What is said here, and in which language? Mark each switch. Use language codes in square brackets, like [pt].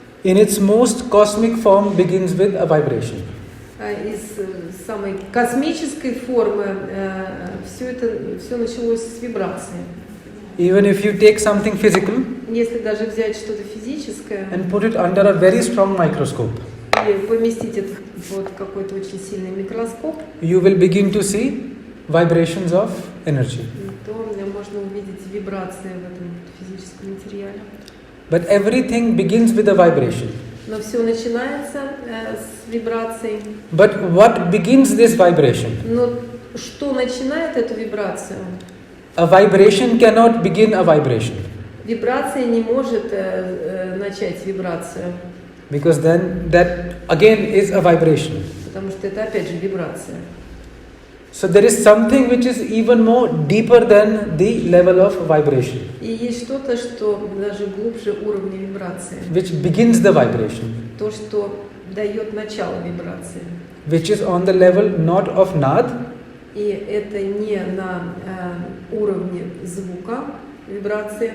[en] in its most cosmic form begins with a vibration. [ru] Из самой космической формы все началось с вибрации. [en] Even if you take something physical [ru] Если даже взять что-то физическое [en] and put it under a very strong microscope, [ru] и поместить это под какой-то очень сильный микроскоп, [en] you will begin to see vibrations of energy. [ru] то можно увидеть вибрации в этом физическом материале. [en] But everything begins with a vibration. [ru] Но все начинается с вибраций. [en] But what begins this vibration? [ru] Но что начинает эту вибрацию? [en] A vibration cannot begin a vibration. [ru] Вибрация не может начать вибрацию, [en] Because then that again is a vibration. [ru] потому что это опять же вибрация. [en] So there is something which is even more deeper than the level of vibration, [ru] И есть что-то, что даже глубже уровня вибрации. [en] which begins the vibration, [ru] То, что дает начало вибрации. [en] which is on the level not of nad, [ru] И это не на уровне звука вибрации,